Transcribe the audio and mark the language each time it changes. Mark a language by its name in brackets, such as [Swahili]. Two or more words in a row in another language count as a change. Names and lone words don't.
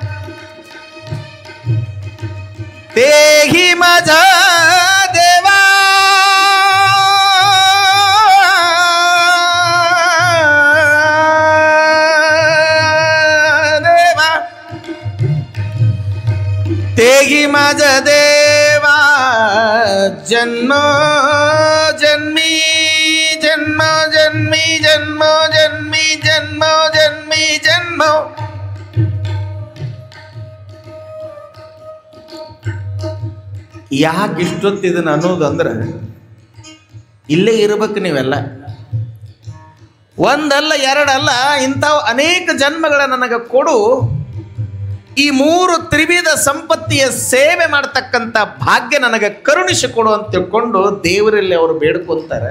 [Marathi] तेही माझा देवा देवा, तेही माझा देवा जन्म जन्मी जन्म जन्मी जन्म जन्मी जन्म जन्मी जन्म. [Kannada] ಯಾಕೆ ಇಷ್ಟೊತ್ತಿದನು ಅನ್ನೋದಂದ್ರೆ ಇಲ್ಲೇ ಇರಬೇಕು ನೀವೆಲ್ಲ. ಒಂದಲ್ಲ ಎರಡಲ್ಲ, ಇಂಥವು ಅನೇಕ ಜನ್ಮಗಳ ನನಗೆ ಕೊಡು, ಈ ಮೂರು ತ್ರಿವಿಧ ಸಂಪತ್ತಿಯ ಸೇವೆ ಮಾಡ್ತಕ್ಕಂಥ ಭಾಗ್ಯ ನನಗೆ ಕರುಣಿಸಿಕೊಡು ಅಂತ ತಿಳ್ಕೊಂಡು ದೇವರಲ್ಲಿ ಅವರು ಬೇಡ್ಕೊಂತಾರೆ.